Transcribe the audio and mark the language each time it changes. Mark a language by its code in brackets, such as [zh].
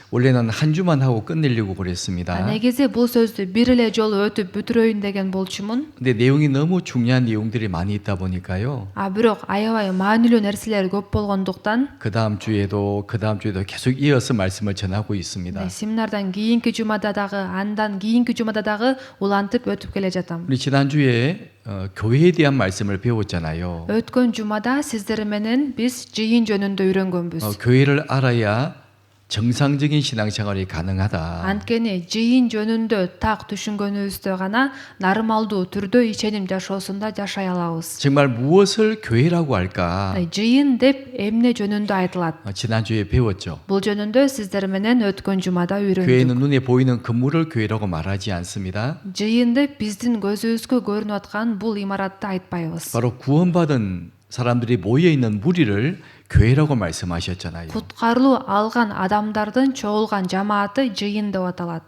[ko] 원래는 한 주만 하고 끝내려고 그랬습니다. [ky] Негизи бул сөздү бир эле жолу өтүп бүтүрөйүн деген болчумун. [ko] 근데 내용이 너무 중요한 내용들이 많이 있다 보니까요. [ky] Бирок аябай маанилүү нерселер көп болгондуктан [ko] 그 다음 주에도 계속 이어서 말씀을 전하고 있습니다. [ky] семинардан кийинки жумада дагы, андан кийинки жумада дагы улантып өтүп келе жатам. [ko] 우리 지난주에 교회에 대한 말씀을 배웠잖아요. [ky] Өткөн жумада сиздер менен биз жыйын жөнүндө үйрөнгөнбүз. [ko] 교회를 알아야 정상적인 신앙생활이 가능하다. [ky] Анткени жыйын жөнүндө так түшүнгөнүбүздө гана нормалдуу түрдө иченим жашоосунда жашай алабыз. [ko] 정말 무엇을 교회라고 할까? [ky] жыйын деп эмне жөнүндө айтылат? [ko] 지난주에 배웠죠. [ky] Бул жөнүндө сиздер менен өткөн жумада үйрөндүк. [ko] 교회는 눈에 보이는 건물을 교회라고 말하지 않습니다. [ky] жыйын деп биздин көзүбүзгө көрүнүп аткан бул имаратты айтпайбыз. [ko] 바로 구원받은 사람들이 모여 있는 무리를 교회라고 말씀하셨잖아요. [ky] Куткарылуу алган адамдардын чогулган жамааты жыйын деп аталат.